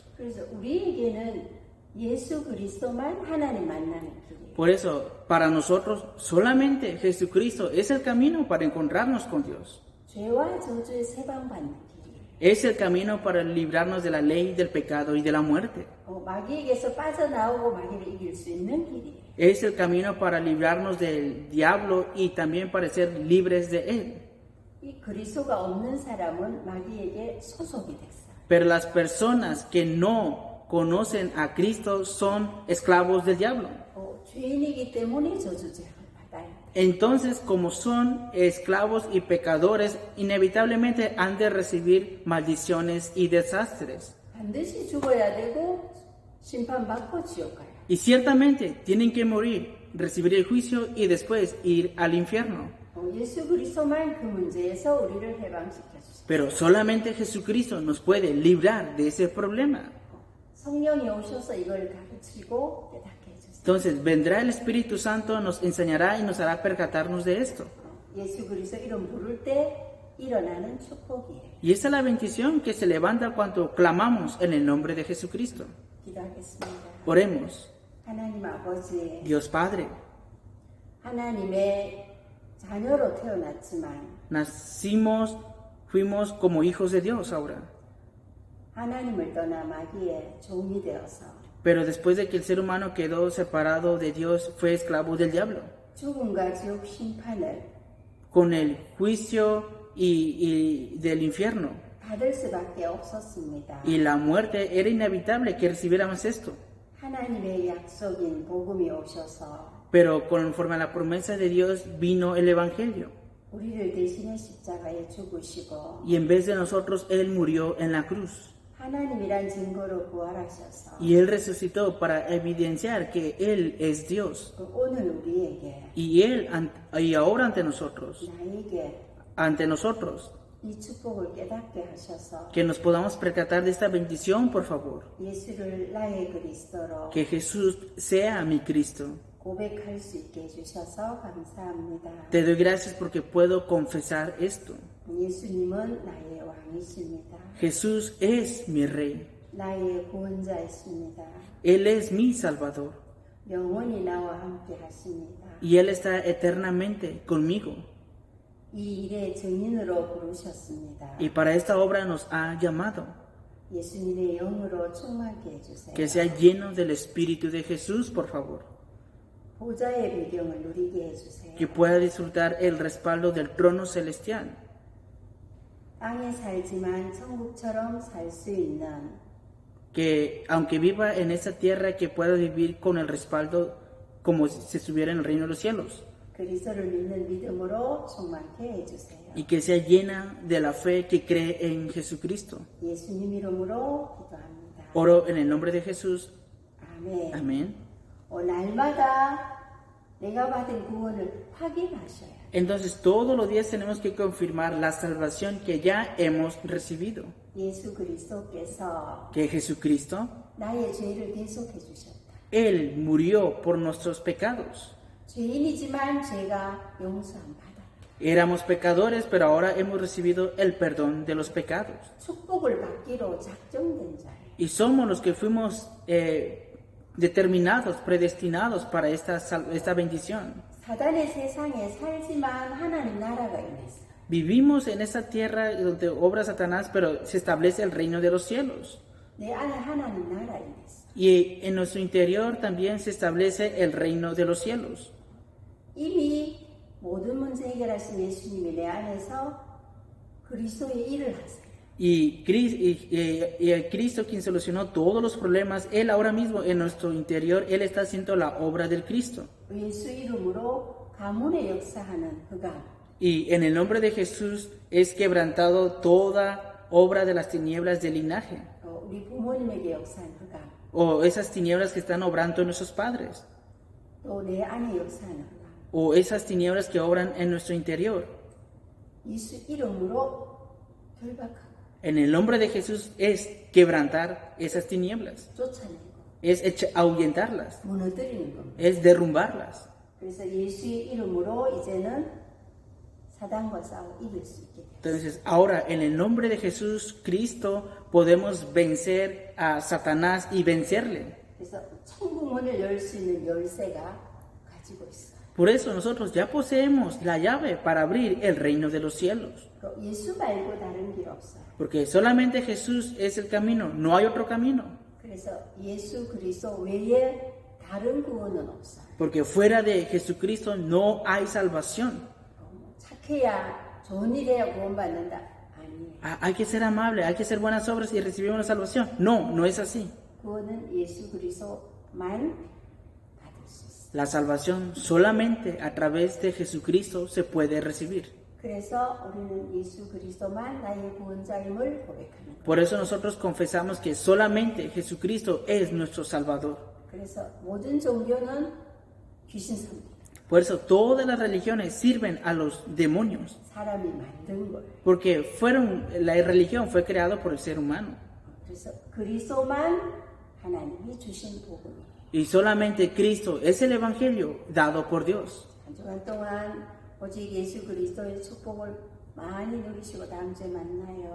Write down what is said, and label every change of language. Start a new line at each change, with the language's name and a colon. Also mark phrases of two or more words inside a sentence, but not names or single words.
Korean: 그래서 우리에게는 예수 그리스도만 하나님 만나는 길이에요.
Spanish: Por eso, para nosotros, solamente Jesucristo es el camino para encontrarnos con Dios.
Korean: 죄와 저주의 세방받는 길이에요.
Spanish: Es el camino para librarnos de la ley, del pecado y de la muerte.
Korean: 마귀에게서 빠져나오고 마귀를 이길 수 있는 길이에요.
Spanish: Es el camino para librarnos del diablo y también para ser libres de él.
Korean: 그리스도가 없는 사람은 마귀에게 소속이 됐어.
Spanish: Pero las personas que no conocen a Cristo son esclavos del diablo.
Korean: 죄인이기 때문에 저주죄를 받아야 돼.
Spanish: Entonces, como son esclavos y pecadores, inevitablemente han de recibir maldiciones y desastres.
Korean: 반드시 죽어야 되고 심판받고 지옥 가야 돼.
Spanish: Y ciertamente tienen que morir, recibir el juicio y después ir al infierno.
Korean: 예수 그리스도만 그 문제에서 우리를 해방시켜 주세요.
Spanish: Pero solamente Jesucristo nos puede librar de ese problema.
Korean: 성령이 오셔서 이걸 가르치고 깨닫게 해주세요.
Spanish: Entonces vendrá el Espíritu Santo, nos enseñará y nos hará percatarnos de esto.
Korean: 예수 그리스도 이름 부를 때 일어나는 축복이에요.
Spanish: Y esa es la bendición que se levanta cuando clamamos en el nombre de Jesucristo.
Korean: 기도하겠습니다.
Spanish: Oremos.
Korean: 하나님 아버지,
Spanish: Dios Padre,
Korean: 하나님의 자녀로 태어났지만
Spanish: fuimos como hijos de Dios ahora.
Korean: 하나님을 떠나 마귀의 종이 되어서
Spanish: Pero después de que el ser humano quedó separado de Dios, fue esclavo del diablo.
Korean: 죽음과 지옥 심판을
Spanish: Con el juicio y del infierno
Korean: 받을 수밖에 없었습니다.
Spanish: y la muerte, era inevitable que recibiéramos esto.
Korean: 하나님의 약속인 복음이 오셔서
Spanish: Pero conforme a la promesa de Dios vino el Evangelio.
Korean: 우리를 대신해 십자가에 죽으시고
Spanish: Y en vez de nosotros, Él murió en la cruz.
Korean: 하나님이란 증거로 부활하셔서
Spanish: Y Él resucitó para evidenciar que Él es Dios.
Korean: 오늘 우리에게
Spanish: Y ahora ante nosotros,
Korean: 이 축복을 깨닫게 하셔서
Spanish: que nos podamos percatar de esta bendición, por favor.
Korean: 예수를 나의 그리스도로
Spanish: Que Jesús sea mi Cristo.
Korean: 고백할 수 있게 해주셔서 감사합니다.
Spanish: Te doy gracias porque puedo confesar esto.
Korean: 예수님은 나의 왕이십니다.
Spanish: Jesús es mi Rey.
Korean: 나의 구원자이십니다.
Spanish: Él es mi Salvador.
Korean: 영원히 나와 함께 하십니다.
Spanish: Y Él está eternamente conmigo.
Korean: 이 일의 증인으로 부르셨습니다.
Spanish: Y para esta obra nos ha llamado.
Korean: 예수님의 영으로 충만케 해주세요.
Spanish: Que sea lleno del Espíritu de Jesús, por favor.
Korean: 보좌의 배경을 누리게 해주세요.
Spanish: Que pueda disfrutar el respaldo del trono celestial.
Korean: 땅에 살지만 천국처럼 살 수 있는
Spanish: Que aunque viva en esta tierra, que pueda vivir con el respaldo como si estuviera en el reino de los cielos.
Korean: 그리스도를 믿는 믿음으로 충만케 해주세요.
Spanish: Y que sea llena de la fe que cree en Jesucristo.
Korean: 예수님 이름으로 기도합니다.
Spanish: Oro en el nombre de Jesús.
Korean: 아멘.
Spanish: Amén.
Korean: 날마다 내가 받은 구원을 확인하셔야 해요.
Spanish: Entonces todos los días tenemos que confirmar la salvación que ya hemos recibido.
Korean: 예수 그리스도께서
Spanish: Que Jesucristo,
Korean: 나의 죄를 대속해 주셨다.
Spanish: Él murió por nuestros pecados.
Korean: 죄인이지만 죄가 용서 안 받아.
Spanish: Éramos pecadores, pero ahora hemos recibido el perdón de los pecados.
Korean: 축복을 받기로 작정된 자예요.
Spanish: Y somos los que fuimos determinados, predestinados para esta bendición.
Korean: 사단의 세상에 살지만 하나님 나라가 임했어.
Spanish: Vivimos en esta tierra donde obra Satanás, pero se establece el reino de los cielos.
Korean: 내 안에 하나님 나라 임했어.
Spanish: Y en nuestro interior también se establece el reino de los cielos.
Korean: 이미 모든 문제 해결하신 예수님이 내 안에서 그리스도의 일을 하세요.
Spanish: Y el Cristo, quien solucionó todos los problemas, Él ahora mismo en nuestro interior, Él está haciendo la obra del Cristo.
Korean: 예수 이름으로 가문의 역사하는 흑암.
Spanish: Y en el nombre de Jesús es quebrantado toda obra de las tinieblas del linaje.
Korean: 우리 부모님에게 역사한 흑암.
Spanish: O esas tinieblas que están obrando en nuestros padres.
Korean: 또 내 안에 역사하는 흑암.
Spanish: O esas tinieblas que obran en nuestro interior.
Korean: 예수 이름으로 결박하고
Spanish: En el nombre de Jesús es quebrantar esas tinieblas.
Korean: 쫓아내고
Spanish: Es ahuyentarlas.
Korean: 무너뜨리는 겁니다.
Spanish: Es derrumbarlas.
Korean: 그래서 예수의 이름으로 이제는 사단과 싸워 이길 수 있게 돼요.
Spanish: Entonces, ahora en el nombre de Jesús Cristo podemos vencer a Satanás y vencerle.
Korean: 그래서 천국 문을 열 수 있는 열쇠가 가지고 있어요.
Spanish: Por eso nosotros ya poseemos la llave para abrir el reino de los cielos.
Korean: 예수 말고 다른 길 없어요.
Spanish: Porque solamente Jesús es el camino, no hay otro camino.
Korean: 그래서 예수 그리스도 외에 다른 구원은 없어요.
Spanish: Porque fuera de Jesucristo no hay salvación.
Korean: 착해야 좋은 일에 구원받는다. 아니에요.
Spanish: Hay que ser amable, hay que hacer buenas obras y recibimos la salvación. No, no es así.
Korean: 구원은 예수 그리스도만 받을 수 있어요.
Spanish: La salvación solamente a través de Jesucristo se puede recibir.
Korean: 그래서 우리는 예수 그리스도만 나의 구원자임을 고백하는 거예요.
Spanish: Por eso nosotros confesamos que solamente Jesucristo es nuestro Salvador.
Korean: 그래서 모든 종교는 귀신 섭니다.
Spanish: Por eso todas las religiones sirven a los demonios.
Korean: 사람이 만든 거예요.
Spanish: Porque la religión fue creada por el ser humano.
Korean: 그래서 그리스도만 하나님이 주신 복음이에요.
Spanish: Y solamente Cristo es el Evangelio dado por Dios.
Korean: 한 주간 동안 오직 예수 그리스도의 축복을 많이 누리시고 다음 주에 만나요.